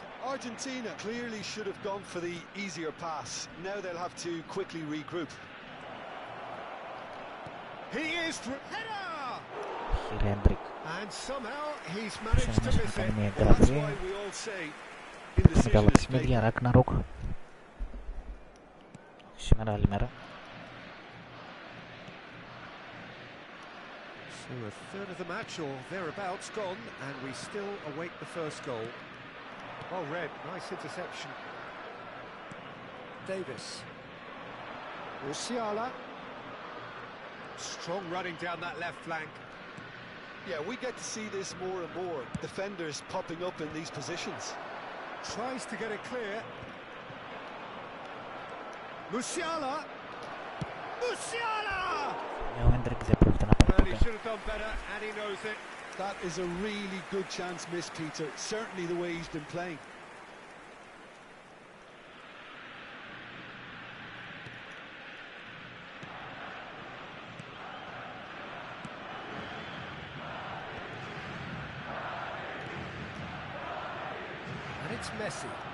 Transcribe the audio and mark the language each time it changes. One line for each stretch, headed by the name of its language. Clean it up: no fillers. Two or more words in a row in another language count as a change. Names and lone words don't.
English: Argentina clearly should have gone for the easier pass. Now they'll have to quickly regroup. He is through. Header! Hendrik. And somehow he's managed to miss it. That's why we all say indecision is fate.
Greek: Για Ragnarok. Σήμερα άλλη μέρα.
English: So a third of the match or thereabouts gone, and we still await the first goal. Well read, nice interception. Davis. Musiala. Strong running down that left flank. Yeah, we get to see this more and more. Defenders popping up in these positions. Tries to get it clear. Musiala! Musiala!
Greek: Ο Hendrik δεν πρόκειται να πάρει
English: Well, he
Greek: ποτέ.
English: should have done better, and he knows it. That is a really good chance missed, Peter. Certainly the way he's been playing. And it's Messi.